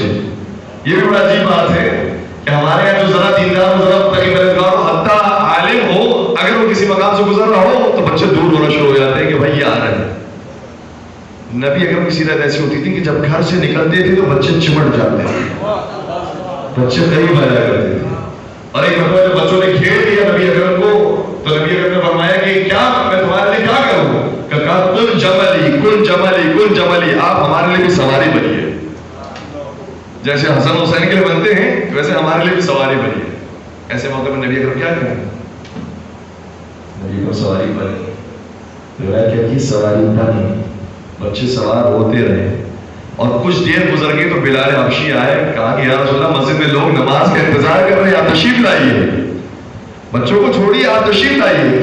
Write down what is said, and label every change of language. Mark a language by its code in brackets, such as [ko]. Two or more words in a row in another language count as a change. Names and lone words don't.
[ur] یہ بھی بڑا عجیب بات ہے کہ ہمارے یہاں جو ذرا دیندار ہو، ذرا تقی پرہیزگار ہو، حتیٰ عالم ہو، اگر وہ کسی مقام سے گزر رہا ہو تو بچے دور ہونا شروع ہو جاتے ہیں کہ بھائی یہ آ رہے ہیں۔ نبی اکرم کی سیرت ایسی ہوتی تھی کہ جب گھر سے نکلتے تھے تو بچے چمٹ جاتے تھے، بچے قریب آ جایا کرتے تھے۔ اور ایک مرتبہ جب بچوں نے کھیل دیا نبی اکرم کو تو نبی اکرم نے فرمایا کہ کیا میں تمہارے لیے کیا کروں؟ [ar] کہ کہا کن جملی کن جملی کن جملی، [ur] آپ ہمارے لیے بھی سواری بنیے۔ جیسے حسن حسین کے لیے بنتے ہیں ویسے ہمارے لیے بھی سواری بنیے۔ ایسے موقع میں نبی اکرم کیا کریں؟ نبی کو سواری بنی، روایت کہتی ہے سواری بنی، بچے سوار ہوتے رہے، اور کچھ دیر گزر گئی تو بلال حبشی آئے، کہا کہ [ar] یا رسول اللہ [ur] مسجد میں لوگ نماز کا انتظار کر رہے ہیں، آپ تشریف لائیے، بچوں کو چھوڑیے آپ تشریف لائیے۔